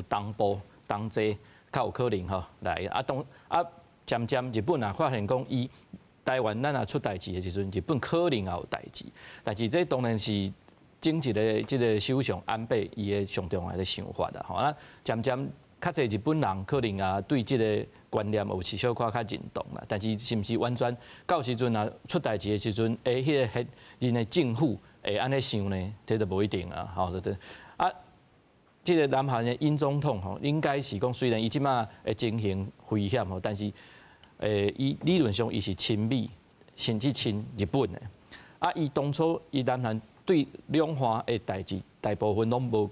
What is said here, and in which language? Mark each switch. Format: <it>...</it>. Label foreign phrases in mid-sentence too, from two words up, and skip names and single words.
<nan>同步同齐，较有可能来渐渐日本发现讲伊台湾咱出代志的时阵，日本可能也有代志，但是这当然是整一个这个首相安倍伊的上重要的想法啦渐渐较侪日本人可能也对这个观念有小可较认同啦，但是是毋是完全到时阵出代志的时阵，迄个人的政府会安尼想呢？这就无一定对这个南韩的尹总统应该是讲，虽然伊即马的情形危险但是伊理论上伊是亲美，甚至亲日本的伊当初伊南韩对两岸的代志大部分拢无。</nan>